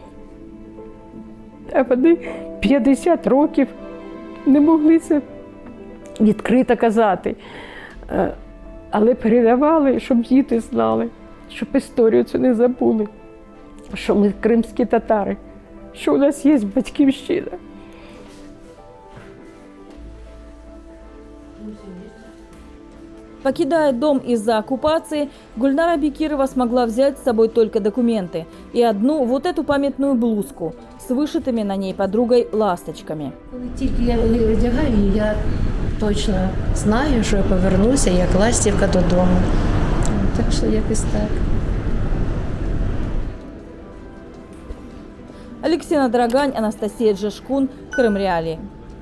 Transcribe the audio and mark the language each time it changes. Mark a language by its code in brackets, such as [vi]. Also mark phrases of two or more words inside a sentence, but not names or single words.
[uk] А вони 50 років не могли це відкрито казати. Але передавали, щоб діти знали, щоб історію цю не забули, що ми кримські татари, що у нас є батьківщина. [ru] Покидая дом из-за оккупации, Гульнара Бекирова смогла взять с собой только документы и одну вот эту памятную блузку с вышитыми на ней подругой ласточками. [uk] Коли тільки я одягаю її, я точно знаю, що я повернуся як ластівка додому. Так що якось так. [ru] Алексей Драгань, Анастасия Джешкун, Крым Реалии.